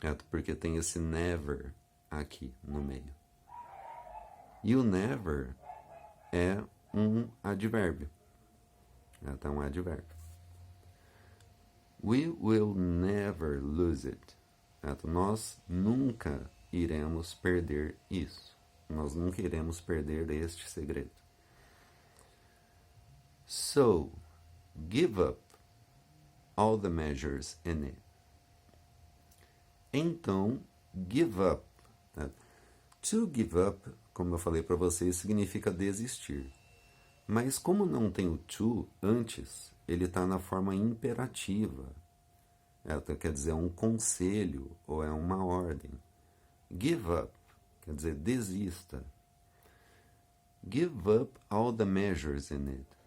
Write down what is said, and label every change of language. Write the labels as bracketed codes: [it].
[pt] Porque tem esse never aqui no meio. E o never é um advérbio. É um advérbio. [en] We will never lose it. [pt] Nós nunca iremos perder isso. Nós nunca iremos perder este segredo. [en] So, give up all the measures in it. [pt] Então, [en] give up. [pt] To give up, como eu falei para vocês, significa desistir. Mas como não tem o to antes, ele está na forma imperativa. Quer dizer, é um conselho ou é uma ordem. [en] Give up, [pt] quer dizer, desista. [en] Give up all the measures in it.